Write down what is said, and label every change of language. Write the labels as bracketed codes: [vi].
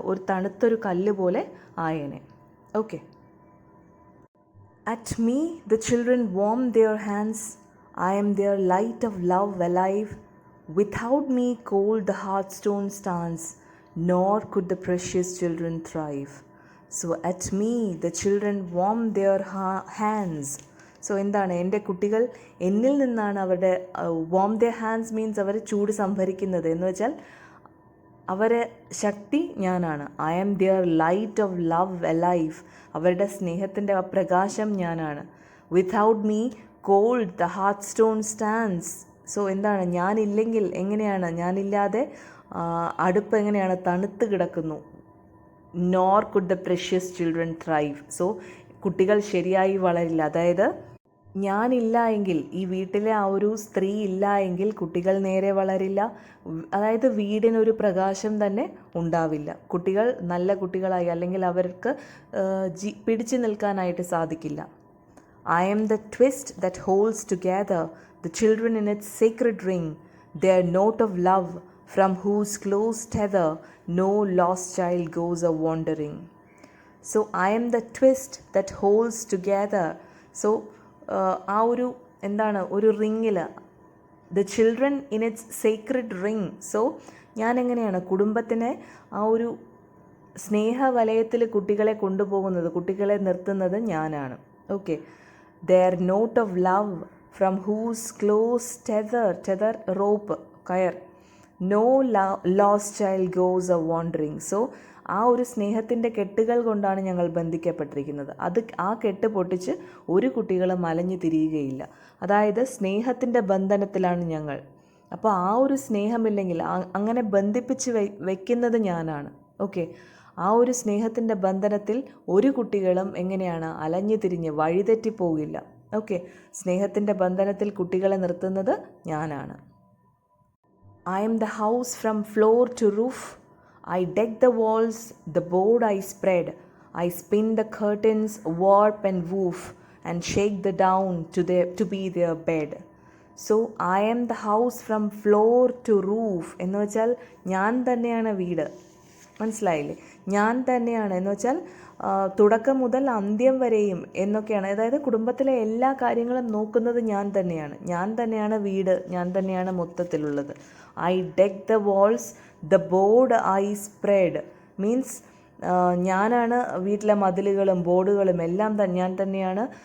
[ml] ഒരു തണുത്തൊരു കല്ല് പോലെ ആയേനെ. [en] Okay. At me the children warm their hands. I am their light of love alive. Without me cold the hearthstone stands, nor could the precious children thrive. So at me the children warm their hands. [ml] So എന്താണ്? എൻ്റെ കുട്ടികൾ എന്നിൽ നിന്നാണ് അവരുടെ [en] warm the hands [ml] means അവർ ചൂട് സംഭരിക്കുന്നത്. എന്ന് വെച്ചാൽ അവരെ ശക്തി ഞാനാണ്. [en] I am their light of love alive. [ml] അവരുടെ സ്നേഹത്തിൻ്റെ ആ പ്രകാശം ഞാനാണ്. [en] Without me cold the hearthstone stands. [ml] So എന്താണ്? ഞാനില്ലെങ്കിൽ എങ്ങനെയാണ്? ഞാനില്ലാതെ അടുപ്പ് എങ്ങനെയാണ് തണുത്ത് കിടക്കുന്നു. [en] Nor could the precious children thrive. [ml] So കുട്ടികൾ ശരിയായി വളരില്ല. അതായത് ഞാനില്ല എങ്കിൽ, ഈ വീട്ടിലെ ആ ഒരു സ്ത്രീ ഇല്ല എങ്കിൽ കുട്ടികൾ നേരെ വളരില്ല. അതായത് വീടിനൊരു പ്രകാശം തന്നെ ഉണ്ടാവില്ല. കുട്ടികൾ നല്ല കുട്ടികളായി അല്ലെങ്കിൽ അവർക്ക് പിടിച്ചു നിൽക്കാനായിട്ട് സാധിക്കില്ല. [en] I am the twist that holds together the children in its sacred ring, their note of love, from whose close tether no lost child goes a wandering. So I am the twist that holds together. So [ml] ആ ഒരു എന്താണ്, ഒരു റിങ്ങിൽ, [en] The children in its secret ring. [ml] So ഞാൻ എങ്ങനെയാണ് കുടുംബത്തിനെ ആ ഒരു സ്നേഹവലയത്തിൽ കുട്ടികളെ കൊണ്ടുപോകുന്നത്, കുട്ടികളെ നിർത്തുന്നത് ഞാനാണ്. Okay. [en] their note of love, from whose close tether rope, കയർ, no lost child goes a wandering. [ml] So ആ ഒരു സ്നേഹത്തിൻ്റെ കെട്ടുകൾ കൊണ്ടാണ് ഞങ്ങൾ ബന്ധിക്കപ്പെട്ടിരിക്കുന്നത്. ആ കെട്ട് പൊട്ടിച്ച് ഒരു കുട്ടികളും അലഞ്ഞു തിരിയുകയില്ല. അതായത് സ്നേഹത്തിൻ്റെ ബന്ധനത്തിലാണ് ഞങ്ങൾ. അപ്പോൾ ആ ഒരു സ്നേഹമില്ലെങ്കിൽ അങ്ങനെ ബന്ധിപ്പിച്ച് വയ്ക്കുന്നത് ഞാനാണ്. ഓക്കെ. ആ ഒരു സ്നേഹത്തിൻ്റെ ബന്ധനത്തിൽ ഒരു കുട്ടികളും എങ്ങനെയാണ് അലഞ്ഞു തിരിഞ്ഞ് വഴിതെറ്റിപ്പോകില്ല. ഓക്കെ. സ്നേഹത്തിൻ്റെ ബന്ധനത്തിൽ കുട്ടികളെ നിർത്തുന്നത് ഞാനാണ്. [en] I am the house from floor to roof. I deck the walls, the board I spread. I spin the curtains, warp and woof, and shake the down to be their bed. So I am the house from floor to roof [ml] എന്ന് വെച്ചാൽ ഞാൻ തന്നെയാണ് വീട്. മനസ്സിലായില്ലേ? ഞാൻ തന്നെയാണ് എന്ന് വെച്ചാൽ തുടക്കം മുതൽ അന്ത്യം വരെയും എന്നൊക്കെയാണ്. അതായത് കുടുംബത്തിലെ എല്ലാ കാര്യങ്ങളും നോക്കുന്നത് ഞാൻ തന്നെയാണ്. ഞാൻ തന്നെയാണ് വീട്, ഞാൻ തന്നെയാണ് മൊത്തത്തിലുള്ളത്. [en] I deck the walls, the board I spread means [ml] ഞാനാണ് വീട്ടിലെ മതിലുകളും ബോർഡുകളും എല്ലാം ഞാൻ തന്നെയാണ്.